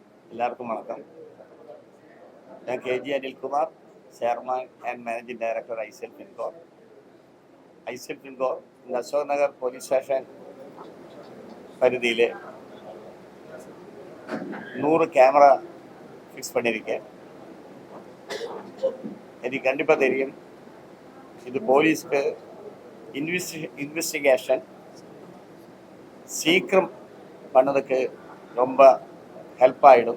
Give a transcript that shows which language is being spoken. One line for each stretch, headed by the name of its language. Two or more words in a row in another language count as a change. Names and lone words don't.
Malayalam: എല്ലാവർക്കും വണക്കം. ഞാൻ KG അനിൽകുമാർ,
English: chairman and managing director
Malayalam: ഐസെൽ ഫിൻകോർ. ഐസെൽ ഫിൻകോർ അശോക് നഗർ
English: police station
Malayalam: പരിധിയിൽ
Tamil: 100 கேமரா ஃபிக்ஸ் பண்ணியிருக்கேன். எனக்கு கண்டிப்பாக தெரியும், இது போலீஸ்க்கு இன்வெஸ்டிகேஷன் சீக்கிரம் பண்ணதுக்கு ரொம்ப ஹெல்ப் ஆகிடும்.